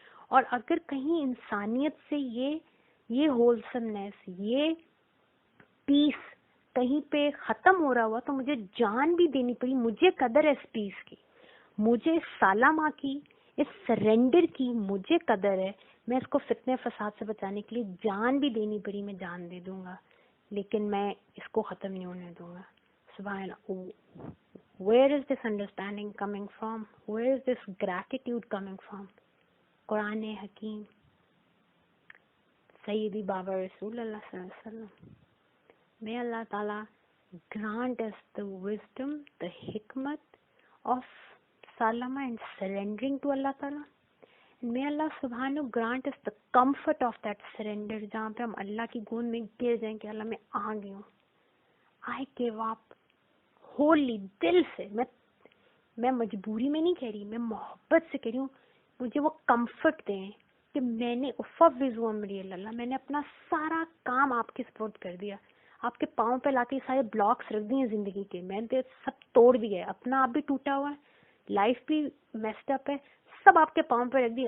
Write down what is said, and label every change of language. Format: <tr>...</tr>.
<ur>اور اگر کہیں انسانیت سے یہ ہولسمنس, یہ پیس کہیں پہ ختم ہو رہا ہوا تو مجھے جان بھی دینی پڑی. مجھے قدر ہے اس پیس کی, مجھے اس سالہ ماں کی, اس سرنڈر کی مجھے قدر ہے. میں اس کو فتنے فساد سے بچانے کے لیے جان بھی دینی پڑی, میں جان دے دوں گا, لیکن میں اس کو ختم نہیں ہونے دوں گا. سبحان اللہ.</ur> <en>Where is this understanding coming from? Where is this gratitude coming from?</en> <ur>قرآن حکیم, سیدی بابا رسول اللہ صلی اللہ علیہ وسلم.</ur> <en>May Allah Ta'ala grant us the wisdom, the hikmat of salama and surrendering to Allah Ta'ala. And may Allah Subhanahu grant us the comfort of that surrender,</en> <ur>جہاں پہ ہم اللہ کی گود میں گر جائیں کہ اللہ میں آ گئی ہوں,</ur> <en>I give up wholly,</en> <ur>دل سے. میں مجبوری میں نہیں کہہ رہی, میں محبت سے کہہ رہی ہوں. مجھے وہ کمفرٹ دیں کہ میں نے افوض امری اللہ, میں نے اپنا سارا کام آپ کے سپورٹ کر دیا, آپ کے پاؤں پہ لا کے سارے بلاکس رکھ دیے زندگی کے, میں نے سب توڑ دیا ہے, اپنا آپ بھی ٹوٹا ہوا ہے, لائف بھی میسڈ اپ ہے, سب آپ کے پاؤں پہ رکھ دی.</ur>